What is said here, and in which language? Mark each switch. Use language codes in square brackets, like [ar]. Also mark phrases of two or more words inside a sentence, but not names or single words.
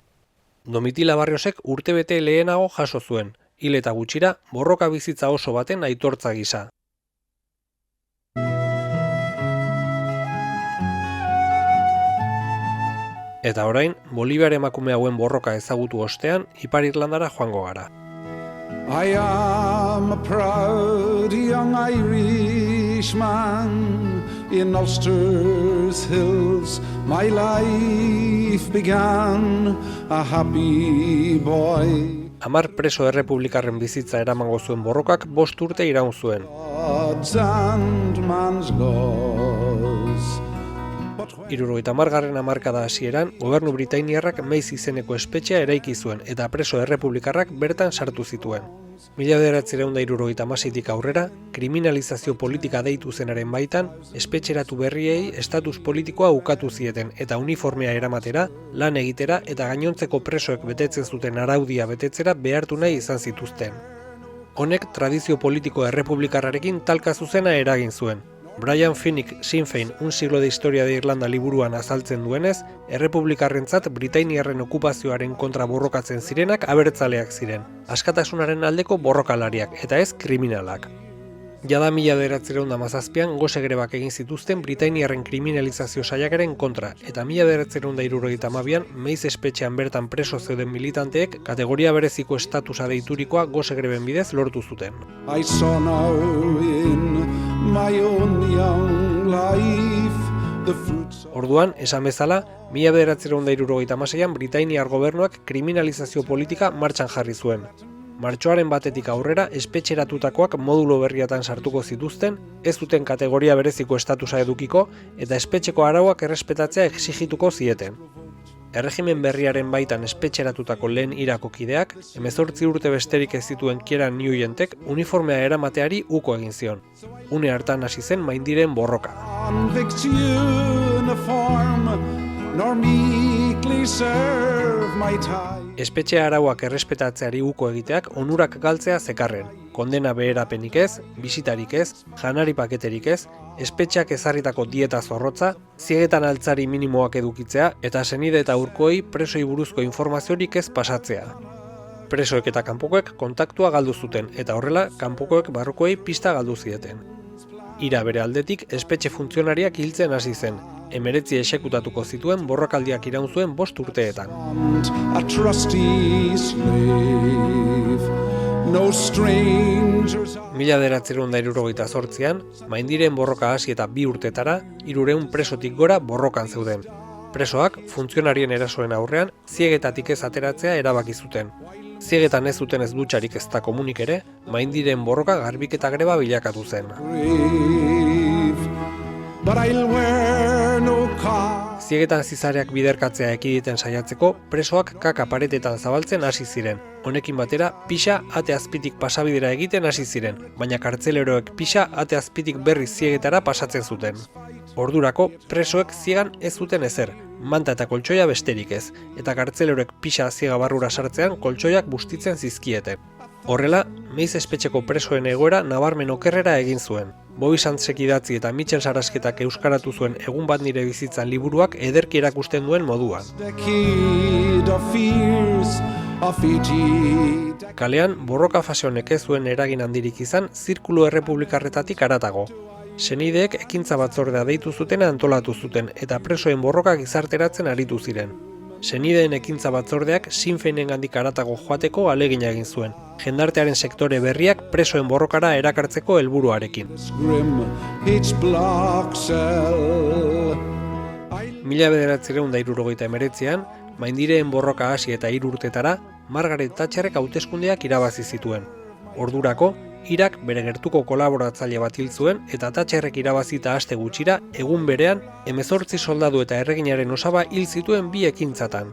[eu] Domitila Barriosek urtebete lehenago jaso zuen, hil eta gutxira borroka bizitza oso baten aitortza gisa. Eta orain, Boliviar emakume hauen borroka ezagutu ostean, Ipar Irlandara joango gara. [en] I am a proud young Irishman in Ulster's hills. My life began a happy boy. [eu] 10 preso errepublikarren bizitza eramango zuen borrokak 5 urte iraun zuen. [en] Gods and man's laws. [eu] 70. hamarkada hasieran, gobernu britainiarrak Meiz izeneko espetxea eraiki zuen eta preso errepublikarrak bertan sartu zituen. 1976tik aurrera, kriminalizazio politika deitu zenaren baitan, espetxeratu berriei estatus politikoa ukatu zieten eta uniformea eramatera, lan egitera eta gainontzeko presoek betetzen zuten araudia betetzera behartu nahi izan zituzten. Honek tradizio politiko errepublikarrarekin talka zuzena eragin zuen. Brian Finnick Sinn Féin, [es] un siglo de historia de Irlanda [eu] liburuan azaltzen duenez, errepublikarrentzat britainiarren okupazioaren kontra borrokatzen zirenak abertzaleak ziren, askatasunaren aldeko borrokalariak eta ez kriminalak. Jada 1917an gose grebak egin zituzten britainiarren kriminalizazio saiakeren kontra eta 1972an Meiz espetxean bertan preso zeuden militanteek kategoria bereziko estatusa deiturikoa gose greben bidez lortu zuten. [en] I saw now in my own young life the fruits of... [eu] Orduan, esan bezala, 1976an Britainiar gobernuak kriminalizazio politika martxan jarri zuen. Martxoaren batetik aurrera espetxeratutakoak modulo berriatan sartuko zituzten, ez zuten kategoria bereziko estatusa edukiko eta espetxeko arauak errespetatzea exigituko zieten. Erregimen berriaren baitan espetxeratutako lehen irako kideak, 18 urte besterik ez zituen Kieran Nuyentek uniformea eramateari uko egin zion. Une hartan hasi zen Maindiren borroka. [en] Convicts uniform, nor meekly serve my time. [eu] Espetxe arauak errespetatzeari uko egiteak onurak galtzea zekarren. Kondena beherapenik ez, bisitarik ez, janari paketerik ez, espetxeak ezarritako dieta zorrotza, ziegetan altzari minimoak edukitzea eta senide eta urkoei presoi buruzko informaziorik ez pasatzea. Presoek eta kanpokoek kontaktua galdu zuten eta horrela kanpokoek barrukoei pista galdu zieten. Ira bere aldetik espetxe funtzionariak hiltzen hasi zen, 19 exekutatuko zituen borrokaldiak iraun zuen 5 urteetan. [en] A trusty slave, no strangers. [eu] 1968an, Maindiren borroka hasi eta 2 urtetara, 300 presotik gora borrokan zeuden. Presoak, funtzionarien erasoen aurrean, ziegetatik ez ateratzea erabaki zuten. Ziegetan ez zuten ez dutxarik ez da komunik ere, Maindiren borroka garbiketa greba bilakatu zen. [en] But I'll wear no cost. [eu] Ziegetan zizareak biderkatzea ekiditen saiatzeko, presoak kaka paretetan zabaltzen hasi ziren. Honekin batera, pixa ate azpitik pasabidera egiten hasi ziren, baina kartzeleroek pixa ate azpitik berriz ziegetara pasatzen zuten. Ordurako, presoek ziegan ez zuten ezer, manta eta koltsoia besterik ez, eta kartzeleroek pixa ziega barrura sartzean koltsoiak bustitzen zizkieten. Horrela, Meiz espetxeko presoen egoera nabarmen okerrera egin zuen. Bobby Sandsek idatzi eta Mitchell Sarasketak euskaratu zuen Egun bat nire bizitzan liburuak ederki erakusten duen moduan. [en] Decade of fears of Fiji. [eu] Kalean, borroka fase honek ez zuen eragin handirik izan zirkulu errepublikarretatik haratago. Senideek ekintza batzordea deitu zuten antolatu zuten eta presoen borroka gizarteratzen aritu ziren. Senideen ekintza batzordeak Sinn Féinengandik haratago joateko ahalegina egin zuen, jendartearen sektore berriak presoen borrokara erakartzeko helburuarekin. [en] Grim each block cell. [eu] 1969an, Maindireen borroka hasi eta 3 urtetara, Margaret Thatcherrek hauteskundeak irabazi zituen. Ordurako, Irak bere gertuko kolaboratzaile bat hil zuen eta Thatcherrek irabazita aste gutxira, egun berean, 18 soldadu eta erreginaren osaba hil zituen 2 ekintzatan.